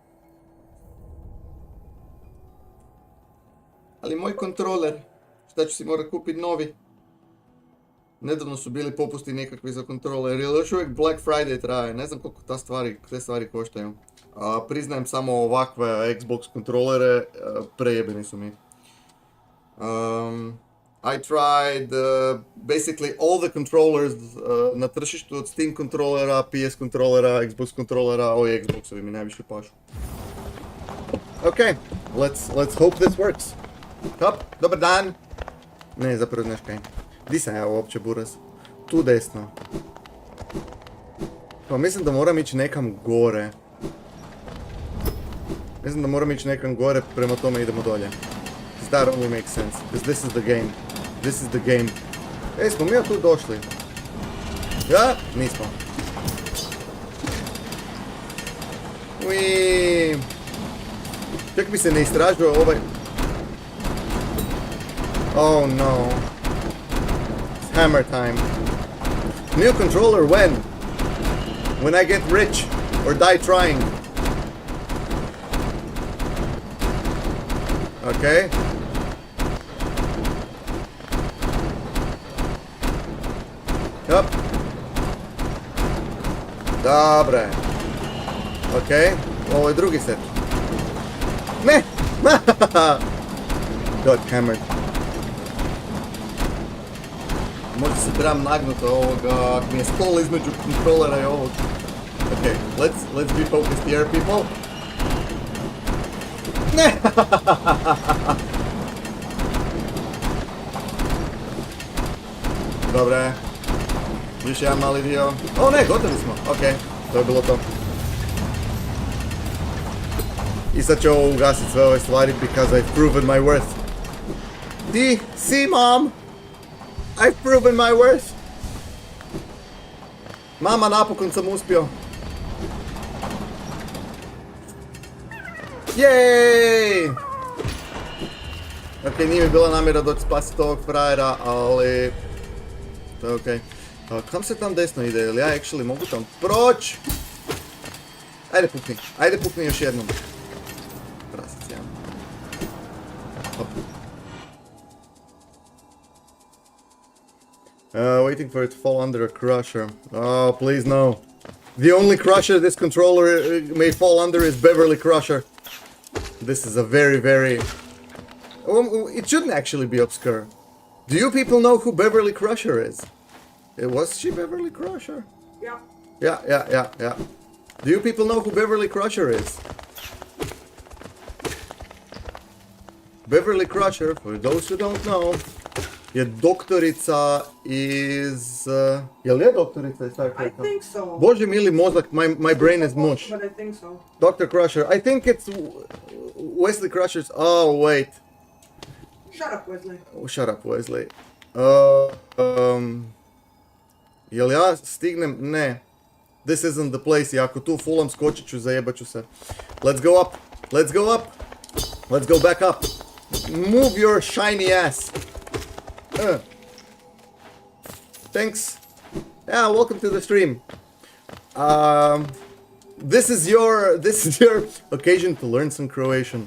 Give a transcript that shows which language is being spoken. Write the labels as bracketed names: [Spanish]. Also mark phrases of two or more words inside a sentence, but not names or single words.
[Croatian] Ali moj kontroler, šta ću si morat kupiti novi? Nedavno su bili popusti nekakvi za kontroler, jer još uvijek Black Friday traje, ne znam koliko te stvari koštaju. Priznajem samo ovakve Xbox kontrolere, prejebeni su mi. [English] I tried basically all the controllers [Croatian] na tržištu, od Steam kontrolera, PS kontrolera, Xbox kontrolera, ovi Xboxovi mi najviše pašu. [English] Okay, let's hope this works. Hop, [Croatian] dobar dan. Ne, zapravo znaš kaj. Di sam ja uopće, buraz? Tu desno. Pa mislim da moram ići nekam gore. Mislim da moram ići nekam gore, prema tome idemo dolje. [English] That only makes sense, because this is the game. This is the game. Ej, [Croatian] smo mi tu došli? Ja? Nismo. Uiii. Čak mi se ne istražuje ovaj... [English] Oh no. It's hammer time. New controller when? When I get rich or die trying. Okay. Yup. [Croatian] Dobre. Okay. Ovo je drugi set. Ne! [English] Got hammered. [Croatian] Možda se trebam nagnuti ovoga, ako mi je stol između kontrolera i ovog. [English] Okay, let's be focused here, people. [Croatian] Ne! Dobre. Još jedan mali dio. O ne, gotovi smo. Ok, to je bilo to. I sad ću ovo ugasiti sve ove stvari [English] because I've proven my worth. Di, see mom? I've proven my worth. [Croatian] Mama, napokon sam uspio. Jej! Ok, nije mi bila namjera doći spasiti ovog frajera, ali... To je okej. Kam se tam desno ide? Ili ja actually mogu tam proći? Ajde pukni još jednom. Prasic, ja. Hop. [English] Waiting for it to fall under a crusher. Oh, please no. The only crusher this controller may fall under is Beverly Crusher. This is a very... it shouldn't actually be obscure. Do you people know who Beverly Crusher is? Was she Beverly Crusher? Yeah. Yeah. Do you people know who Beverly Crusher is? Beverly Crusher, for those who don't know, [Croatian] je doktorica iz... Jel je doktorica iz Star [English] I [Croatian] Treka? [English] think so. [Croatian] Bože mili mozak, [English] my brain is mush. But I think so. Dr. Crusher, I think it's Wesley Crusher's... Oh, wait. Shut up, Wesley. Oh, shut up, Wesley. [Croatian] Jel ja stignem? Ne. [English] This isn't the place. [Croatian] I ako tu fulam skočit ću, zajebat ću se. [English] Let's go up. Let's go up. Let's go back up. Move your shiny ass. Thanks. Yeah, welcome to the stream. This is your occasion to learn some Croatian.